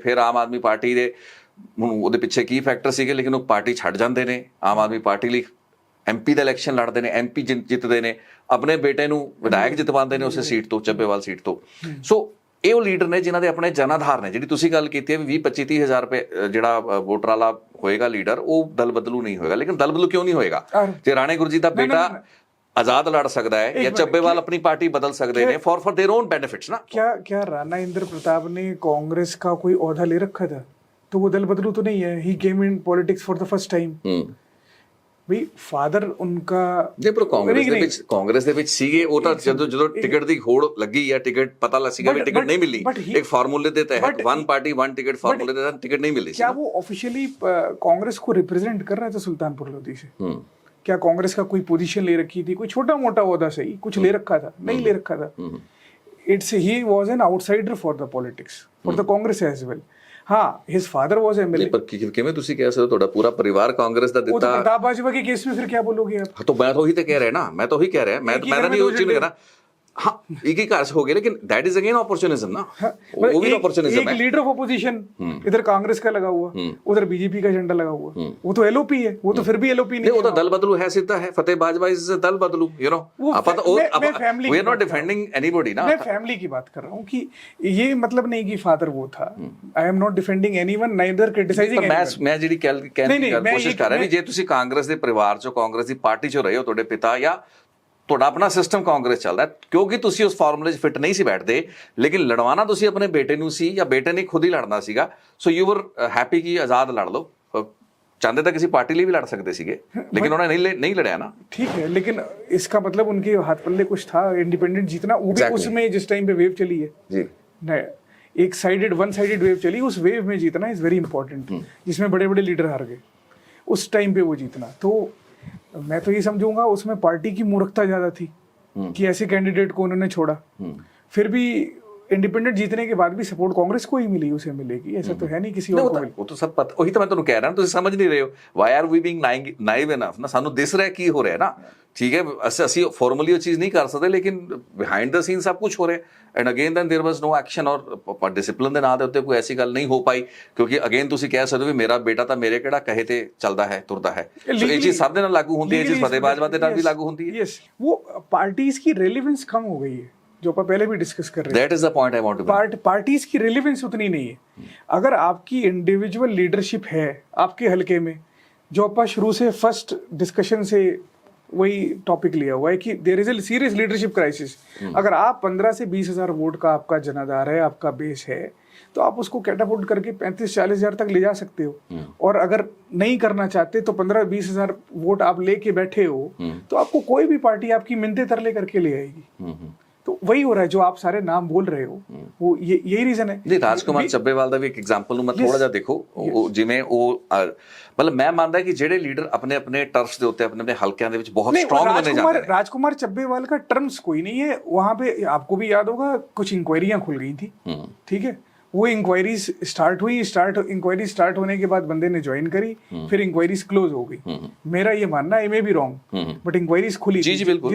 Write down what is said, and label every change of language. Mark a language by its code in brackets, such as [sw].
[pa] ਫਿਰ ਆਮ ਆਦਮੀ ਪਾਰਟੀ ਦੇ, ਹੁਣ ਉਹਦੇ ਪਿੱਛੇ ਕੀ ਫੈਕਟਰ ਸੀਗੇ, ਲੇਕਿਨ ਉਹ ਪਾਰਟੀ ਛੱਡ ਜਾਂਦੇ ਨੇ, ਆਮ ਆਦਮੀ ਪਾਰਟੀ ਲਈ MP ਦਾ ਇਲੈਕਸ਼ਨ ਲੜਦੇ ਨੇ, MP ਜਿੱਤਦੇ ਨੇ, ਆਪਣੇ ਬੇਟੇ ਨੂੰ ਵਿਧਾਇਕ ਜਿਤਵਾਉਂਦੇ ਨੇ ਉਸੇ ਸੀਟ ਤੋਂ, ਚੱਬੇਵਾਲ ਸੀਟ ਤੋਂ। ਸੋ ਇਹ ਉਹ ਲੀਡਰ ਨੇ ਜਿਨ੍ਹਾਂ ਦੇ ਆਪਣੇ ਜਨ ਆਧਾਰ ਨੇ। ਜਿਹੜੀ ਤੁਸੀਂ ਗੱਲ ਕੀਤੀ ਹੈ ਵੀ 20-25-30,000 ਰੁਪਏ ਜਿਹੜਾ ਵੋਟਰ ਵਾਲਾ ਹੋਏਗਾ ਲੀਡਰ, ਉਹ ਦਲ ਬਦਲੂ ਨਹੀਂ ਹੋਏਗਾ। ਲੇਕਿਨ ਦਲ ਬਦਲੂ ਕਿਉਂ ਨਹੀਂ ਹੋਏਗਾ? ਜੇ ਰਾਣੇ ਗੁਰਜੀਤ ਦਾ ਬੇਟਾ [hi] आजाद लड़ सकता है या चब्बेवाल अपनी पार्टी बदल सकते हैं [en] for their own benefits [hi] ना। क्या राणा इंद्र प्रताप ने कांग्रेस का कोई ओहदा ले रखा था? तो वो दल बदलू तो नहीं है। [en] He came in politics for the first time. [pa] We father ਉਨਕਾ ਜੇ ਪਰ ਕਾਂਗਰਸ ਦੇ ਵਿੱਚ ਸੀਗੇ, ਉਹ ਤਾਂ ਜਦੋਂ ਟਿਕਟ ਦੀ ਹੋੜ ਲੱਗੀ ਜਾਂ ਟਿਕਟ ਪਤਾ ਲੱਗ ਸੀਗਾ ਵੀ ਟਿਕਟ ਨਹੀਂ ਮਿਲੀ, ਇੱਕ ਫਾਰਮੂਲੇ ਦੇ ਤਹਿਤ वन पार्टी वन टिकट फॉर्मूले ਦੇ ਤਹਿਤ ਟਿਕਟ ਨਹੀਂ ਮਿਲੀ। [hi] क्या वो ऑफिशियली कांग्रेस को रिप्रेजेंट कर रहा था सुल्तानपुर लोधी से? क्या कांग्रेस का कोई पोजीशन ले रखी थी? कोई छोटा मोटा ओहदा सही कुछ ले रखा था? नहीं ले रखा था। [en] It's he was an outsider for the politics for the Congress as well. [hi] हाँ, [en] his father was MLA। [pa] पर किਵੇਂ ਤੁਸੀਂ ਕਹਿ ਸਕਦੇ ਹੋ ਤੁਹਾਡਾ ਪੂਰਾ ਪਰਿਵਾਰ ਕਾਂਗਰਸ ਦਾ ਦਿੱਤਾ? [hi] प्रताप बाजवा के केस में फिर क्या बोलोगे आप? तो मैं तो वही तो कह रहा है ना, मैं तो वही कह रहा है, मैं तो नहीं वो चीज कह रहा। हाँ, एक ही कार्य हो गया, लेकिन [en] that is again opportunism [hi] ना। वो भी अपॉर्चुनिज्म है। एक लीडर ऑफ अपोजिशन इधर कांग्रेस का लगा हुआ, उधर बीजेपी का झंडा लगा हुआ, वो तो एलओपी है। वो तो फिर भी एलओपी नहीं, वो तो दल बदलू है, सीधा है। फतेह बाजवा इज दल बदलू, [en] You know. We are not defending anybody ना। [hi] मैं फैमिली की बात कर रहा हूं कि ये मतलब नहीं कि फादर वो था। [en] I am not defending anyone, neither criticising anyone. [pa] मैं ਜਿਹੜੀ ਕਹਿਣ ਦੀ ਕੋਸ਼ਿਸ਼ ਕਰ ਰਿਹਾ ਵੀ ਜੇ ਤੁਸੀਂ ਕਾਂਗਰਸ ਦੇ ਪਰਿਵਾਰ ਚੋਂ, ਕਾਂਗਰਸ ਦੀ ਪਾਰਟੀ ਚੋਂ ਰਹੇ ਹੋ, ਤੁਹਾਡੇ ਪਿਤਾ ਜਾਂ ਤੁਹਾਡਾ ਆਪਣਾ ਸਿਸਟਮ ਕਾਂਗਰਸ ਚੱਲਦਾ, ਕਿਉਂਕਿ ਤੁਸੀਂ ਉਸ ਫਾਰਮੂਲੇ 'ਚ ਫਿੱਟ ਨਹੀਂ ਸੀ ਬੈਠਦੇ, ਲੇਕਿਨ ਲੜਵਾਣਾ ਤੁਸੀਂ ਆਪਣੇ ਬੇਟੇ ਨੂੰ ਸੀ ਜਾਂ ਬੇਟੇ ਨੇ ਖੁਦ ਹੀ ਲੜਨਾ ਸੀਗਾ। [en] so you were happy ਕਿ [pa] ਆਜ਼ਾਦ ਲੜ ਲਓ। ਚਾਹੁੰਦੇ ਤਾਂ ਕਿਸੇ [hi] ਪਾर्टी ਲਈ भी लड़ सकते ਸੀਗੇ, लेकिन उन्होंने नहीं लड़ाया ना। ठीक है, लेकिन इसका मतलब उनके हाथ पल्ले कुछ था इंडिपेंडेंट जीतना। वो भी उसमें जिस टाइम पे वेव चली है जी, एक साइडेड वन साइडेड वेव चली, उस वेव में जीतना इज वेरी इंपॉर्टेंट, जिसमें बड़े बड़े लीडर हार गए, उस टाइम पे वो जीतना। तो मैं तो ये समझूंगा उसमें पार्टी की मूर्खता ज्यादा थी कि ऐसे कैंडिडेट को उन्होंने छोड़ा। फिर भी इंडिपेंडेंट जीतने के बाद भी सपोर्ट कांग्रेस को ही मिली, उसे मिलेगी, ऐसा तो है नहीं किसी और को। वो तो सब पता, वही तो मैं [pa] ਤੁਹਾਨੂੰ ਕਹਿ ਰਿਹਾ, ਤੁਸੀਂ ਸਮਝ ਨਹੀਂ ਰਹੇ ਹੋ। [en] why are we being naive enough [pa] ਨਾ, ਸਾਨੂੰ ਦਿਸ ਰਿਹਾ ਕੀ ਹੋ ਰਿਹਾ ਨਾ। ਠੀਕ ਹੈ, ਅਸੀਂ ਫਾਰਮਲੀ ਉਹ ਚੀਜ਼ ਨਹੀਂ ਕਰ ਸਕਦੇ, ਲੇਕਿਨ ਬਿਹਾਈਂਡ ਦਾ ਸੀਨ ਸਭ ਕੁਝ ਹੋ ਰਿਹਾ। [en] and again then there was no action, [pa] ਔਰ ਡਿਸਪਲਿਨ ਦੇ ਨਾਂ ਦੇ ਉੱਤੇ ਕੋਈ ਐਸੀ ਗੱਲ ਨਹੀਂ ਹੋ ਪਾਈ, ਕਿਉਂਕਿ ਅਗੇਨ ਤੁਸੀਂ ਕਹਿ ਸਕਦੇ ਹੋ ਵੀ ਮੇਰਾ ਬੇਟਾ ਤਾਂ ਮੇਰੇ ਕਿਹੜਾ ਕਹੇ ਤੇ ਚੱਲਦਾ ਹੈ, ਤੁਰਦਾ ਹੈ। ਸੋ ਇਹ ਚੀਜ਼ ਸਭ ਦੇ ਨਾਲ ਲਾਗੂ ਹੁੰਦੀ ਹੈ, ਇਹ ਚੀਜ਼ ਫਤਿਹ ਬਾਜਵਾ ਦੇ ਨਾਲ ਵੀ ਲਾਗੂ ਹੁੰਦੀ ਹੈ। [hi] यस, वो पार्टीज की रेलेवेंस कम हो गई है, जो अपन पहले भी डिस्कस कर रहे हैं। [en] That is the point I want to. [hi] Parties की रेलेवेंस उतनी नहीं है। अगर आपकी इंडिविजुअल लीडरशिप है आपके हलके में, जो अपन शुरू से फर्स्ट डिस्कशन से वही टॉपिक लिया हुआ है कि [en] There is a serious leadership crisis. [hi] अगर आप 15 से 20,000 वोट का आपका जनाधार है, आपका बेस है, तो आप उसको कैटापुल्ट करके 35-40 हज़ार तक ले जा सकते हो। और अगर नहीं करना चाहते तो 15-20 हज़ार वोट आप लेके बैठे हो, तो आपको कोई भी पार्टी आपकी मिन्नतें तरले करके ले आएगी। तो वही हो रहा है जो आप सारे नाम बोल रहे हो, वो यही रीजन है। [pa] ਜੀ ਰਾਜਕੁਮਾਰ ਚੱਬੇਵਾਲ ਦਾ ਵੀ ਇੱਕ ਐਗਜ਼ਾਮਪਲ ਨੂੰ ਮੈਂ ਥੋੜਾ ਜਿਹਾ ਦੇਖੋ, ਜਿਵੇਂ ਉਹ ਮਤਲਬ ਮੈਂ ਮੰਨਦਾ ਕਿ ਜਿਹੜੇ ਲੀਡਰ ਆਪਣੇ ਆਪਣੇ ਟਰਫਸ ਦੇ ਉੱਤੇ ਆਪਣੇ ਆਪਣੇ ਹਲਕਿਆਂ ਦੇ ਵਿੱਚ ਬਹੁਤ ਸਟਰੋਂਗ ਬਣੇ ਜਾਂਦੇ ਨੇ। [hi] राजकुमार चब्बेवाल का टर्म्स कोई नहीं है वहां पे, आपको भी याद होगा कुछ इंक्वायरियां खुल गई थी, ठीक है, वो इंक्वायरीज स्टार्ट हुई, इंक्वायरी स्टार्ट होने के बाद बंदे ने ज्वाइन करी, फिर इंक्वायरीज क्लोज हो गई। मेरा ये मानना है, [en] may be wrong, [hi] but inquiries खुली जी, बिल्कुल,